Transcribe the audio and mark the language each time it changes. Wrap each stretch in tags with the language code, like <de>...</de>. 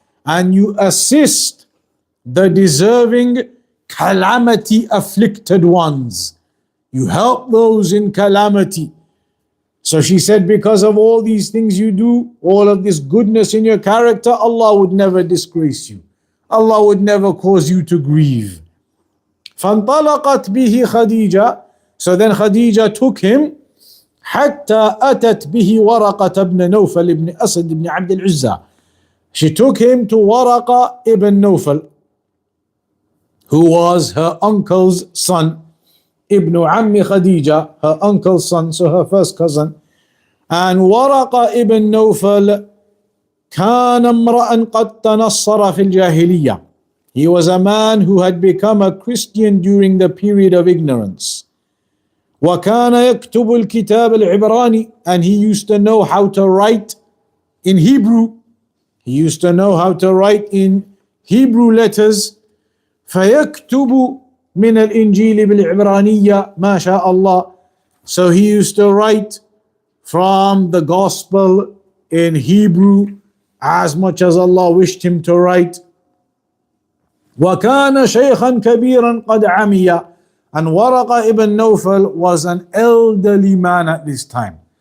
<en>And you assist the deserving, calamity afflicted ones. You help those in calamity. So she said, because of all these things you do, all of this goodness in your character, Allah would never disgrace you. Allah would never cause you to grieve.</en> <ar>فانطلقت به خديجة.</ar> <en>So then Khadija took him</en> <ar>حتى أتت به ورقة بن نوفل ibn أسد ibn عبد العزى.</ar> <en>She took him to Waraqa ibn Nawfal, who was her uncle's son. Ibn Ammi Khadija, her uncle's son, so her first cousin.</en> <ar>And Waraqa ibn Nawfal كان امرأ قد تنصر في الجاهلية.</ar> <en>He was a man who had become a Christian during the period of ignorance.</en> <ar>وكان يكتب الكتاب العبراني.</ar> <en>And he used to know how to write in Hebrew. He used to know how to write in Hebrew letters.</en> <ar>فيكتب من الإنجيل بالعبرانية ما شاء الله.</ar> <en>So he used to write from the gospel in Hebrew as much as Allah wished him to write.</en> <ar>وكان شيخا كبيرا قد عمي.</ar> <en>And Waraqa ibn Nawfal was an elderly man at this time.</en>